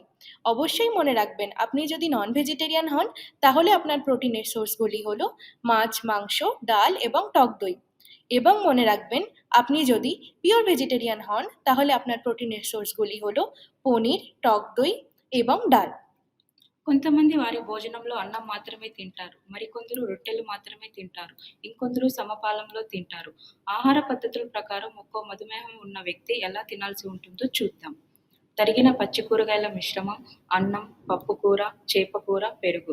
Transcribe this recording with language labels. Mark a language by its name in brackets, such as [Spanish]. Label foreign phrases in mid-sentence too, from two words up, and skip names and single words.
[Bangla] অবশ্যই মনে রাখবেন, আপনি যদি [English] non vegetarian [Bangla] হন তাহলে আপনার প্রোটিনের সোর্সগুলি হলো মাছ, মাংস, ডাল এবং টক দই। এবং মনে রাখবেন, আপনি যদি [English] pure vegetarian [Bangla] হন তাহলে আপনার প্রোটিনের সোর্সগুলি হলো পনির, টক দই এবং ডাল। [Telugu] కొంతమంది వారి భోజనంలో అన్నం మాత్రమే తింటారు. మరికొందరు రొట్టెలు మాత్రమే తింటారు. ఇంకొందరు సమపాలంలో తింటారు. ఆహార పద్ధతుల ప్రకారం ఒక్కో మధుమేహం ఉన్న వ్యక్తి ఎలా తినాల్సి ఉంటుందో చూద్దాం. తరిగిన పచ్చి కూరగాయల మిశ్రమం, అన్నం, పప్పు కూర, చేప కూర, పెరుగు.